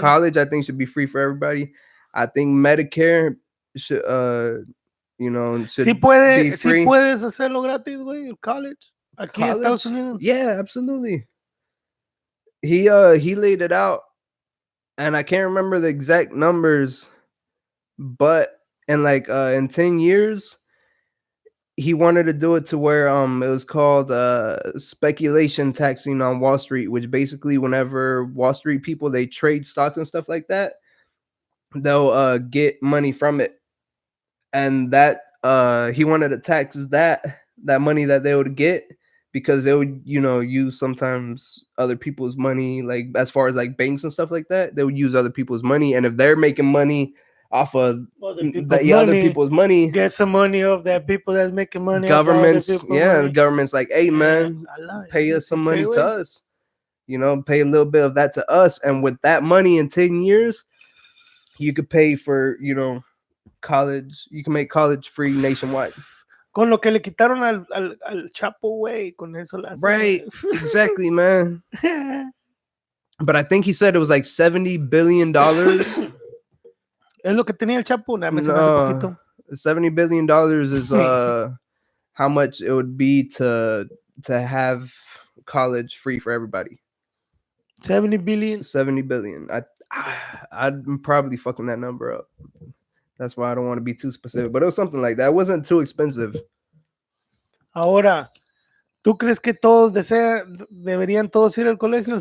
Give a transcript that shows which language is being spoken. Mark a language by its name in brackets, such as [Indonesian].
[English] College, I think, should be free for everybody. I think Medicare should should [Spanish] Sí, [English] be [Spanish] sí [English] free. [Spanish] puedes hacerlo gratis, güey, el college. Aquí en Estados [English] College? [Spanish] Unidos. [English] Yeah, absolutely. He laid it out, and I can't remember the exact numbers, but in 10 years, he wanted to do it to where it was called speculation taxing on Wall Street, which basically whenever Wall Street people they trade stocks and stuff like that, they'll get money from it. And that he wanted to tax that money that they would get, because they would use sometimes other people's money, like as far as like banks and stuff like that, they would use other people's money, and if they're making money off of other people's money, get some money off that people that's making money governments, off the the government's like, hey man, pay us some money to us, pay a little bit of that to us, and with that money in 10 years you could pay for college. You can make college free nationwide. [Spanish] Con lo que le quitaron al Chapo, güey, con eso la hacen, [English] right, exactly, man. But I think he said it was like $70 billion. [Spanish] Es lo que tenía el Chapo, nada más [English] no, $70 billion is how much it would be to have college free for everybody. 70 billion. 70 billion. I'm probably fucking that number up. That's why I don't want to be too specific, but it was something like that. It wasn't too expensive. [Spanish] Ahora, ¿tú crees que todos deberían todos ir al colegio?